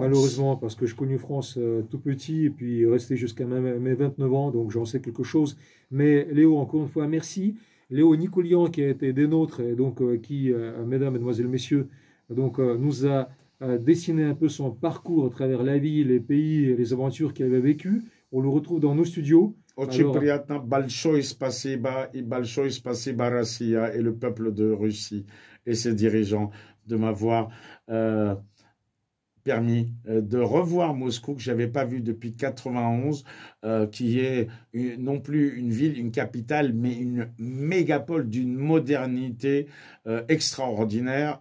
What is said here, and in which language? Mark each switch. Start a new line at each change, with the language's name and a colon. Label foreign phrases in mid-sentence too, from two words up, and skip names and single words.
French: Malheureusement, parce que je connais France tout petit et puis resté jusqu'à mes 29 ans, donc j'en sais quelque chose. Mais Léo, encore une fois, merci. Léo Nicolian, qui a été des nôtres, et donc qui, mesdames, mesdemoiselles, messieurs, donc, nous a dessiné un peu son parcours à travers la vie, les pays et les aventures qu'il avait vécues. On le retrouve dans nos studios.
Russian: Очень приятно, большое спасибо и большое спасибо Россия
French: et le peuple de Russie et ses dirigeants de m'avoir permis de revoir Moscou que j'avais pas vu depuis 91, qui est non plus une ville, une capitale, mais une mégapole d'une modernité extraordinaire.